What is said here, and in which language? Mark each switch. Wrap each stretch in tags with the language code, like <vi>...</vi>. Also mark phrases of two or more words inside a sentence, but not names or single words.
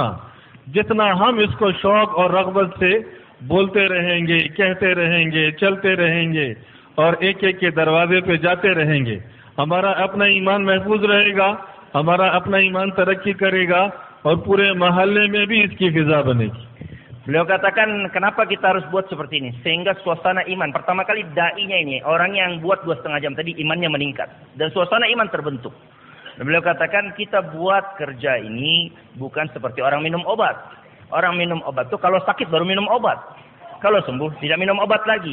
<hi>जितना हम इसको शौक और रग़बत से बोलते रहेंगे, कहते रहेंगे, चलते रहेंगे और एक एक के दरवाजे पे जाते रहेंगे, हमारा अपना ईमान महफूज रहेगा, हमारा अपना ईमान तरक्की करेगा और पूरे महल्ले में भी इसकी फिजा बनेगी।</hi> <id>Beliau katakan kenapa kita harus buat seperti ini sehingga suasana iman, pertama kali dai-nya ini orang yang buat 2,5 jam tadi imannya meningkat dan suasana iman terbentuk. Dan beliau katakan kita buat kerja ini bukan seperti orang minum obat. Orang minum obat itu kalau sakit baru minum obat, kalau sembuh tidak minum obat lagi.</id>